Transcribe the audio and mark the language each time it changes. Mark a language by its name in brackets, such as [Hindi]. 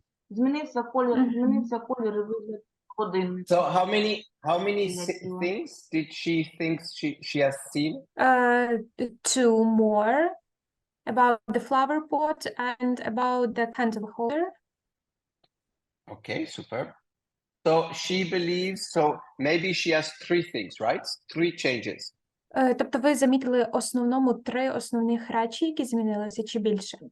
[Ukrainian] Змінився колір і вигляд годинника. [English] So how many things did she think she has seen? Two more about the flower pot and about the candle holder. Okay, superb. So she believes, so maybe she has three things, right? Three changes. [Ukrainian] Тобто ви замітили основному 3 основних речі, які змінилися, чи більше?